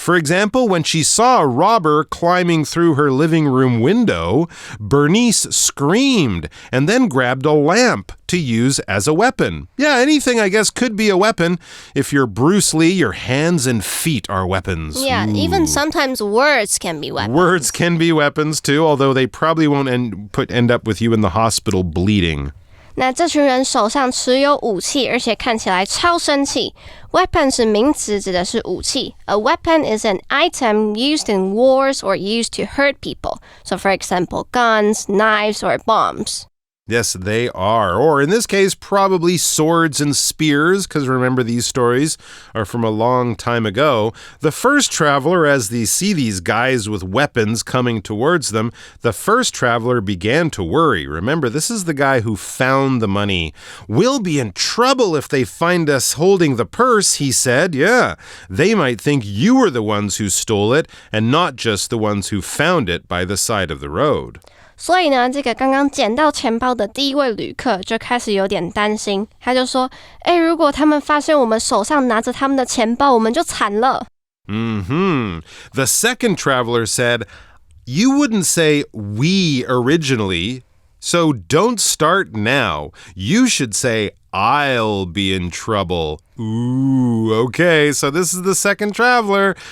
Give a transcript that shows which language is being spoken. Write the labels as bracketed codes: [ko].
[en] For example, when she saw a robber climbing through her living room window, Bernice screamed and then grabbed a lamp to use as a weapon. Yeah, anything, I guess, could be a weapon. If you're Bruce Lee, your hands and feet are weapons. Yeah, Ooh. Even sometimes words can be weapons. Words can be weapons too, although they probably won't end up with you in the hospital bleeding. [zh] 那这群人手上持有武器，而且看起来超生气。 Weapon 是名词，指的是武器。 [en] A weapon is an item used in wars or used to hurt people. So for example, guns, knives, or bombs. Yes, they are. Or in this case, probably swords and spears, because remember, these stories are from a long time ago. The first traveler, as they see these guys with weapons coming towards them, the first traveler began to worry. Remember, this is the guy who found the money. We'll be in trouble if they find us holding the purse, he said. Yeah, they might think you were the ones who stole it and not just the ones who found it by the side of the road. [zh] 所以呢，这个刚刚捡到钱包的第一位旅客就开始有点担心，他就说：“如果他们发现我们手上拿着他们的钱包，我们就惨了。” [en] The second traveler said, "You wouldn't say we originally, so don't start now. You should say I'll be in trouble." Ooh, okay, so this is the second traveler.